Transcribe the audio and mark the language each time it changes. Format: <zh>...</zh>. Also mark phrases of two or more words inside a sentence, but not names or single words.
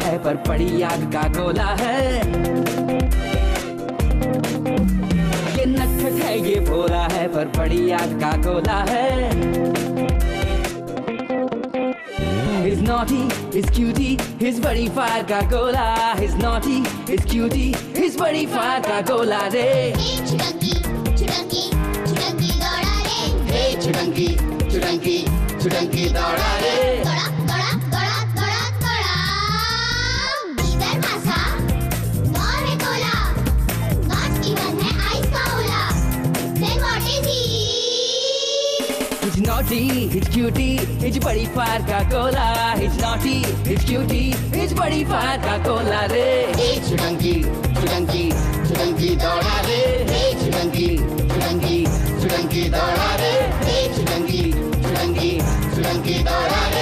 <hi>पर पड़ी आग का गोला है। ये नटखट है ये भोला है पर पड़ी आग का गोला है।</hi> <en>He's naughty, he's cutie, he's</en> <hi>बड़ी फायर का गोला।</hi> <en>He's naughty, he's cutie, he's</en> <hi>बड़ी फायर का गोला रे। छुडंकी छुडंकी छुडंकी दौड़ा रे। हे छुडंकी छुडंकी छुडंकी दौड़ा रे। दौड़ा दौड़ा दौड़ा दौड़ा दौड़ा। इधर मासा और है गोला।</hi> <en>not even</en> <hi>है आइस का ओला।</hi> <en>Then what is he? He's naughty, he's cutie, he's</en> <hi>बड़ी फायर का गोला।</hi> <en>He's naughty, he's cutie, he's</en> <hi>बड़ी फायर का गोला रे। हे छुडंकी छुडंकी छुडंकी दौड़ा रे। हे छुडंकी छुडंकी छुडंकी दौड़ा रे। हे छुडंकी छुडंकी छुडंकी दौड़ा रे।</hi>